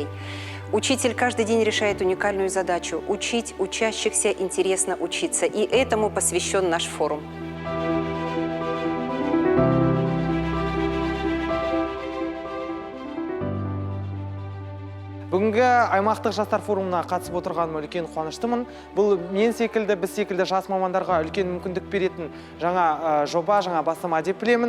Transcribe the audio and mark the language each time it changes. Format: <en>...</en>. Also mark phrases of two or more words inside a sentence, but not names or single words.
<ru>Учитель каждый день решает уникальную задачу – учить учащихся интересно учиться. И этому посвящен наш форум.</ru> <kk>Бүгінгі аймақтық жастар форумына қатысып отырғаныма үлкен қуаныштымын. Бұл мен секілді, біз секілді жас мамандарға үлкен мүмкіндік беретін жаңа жоба, жаңа бастама деп білемін.</kk>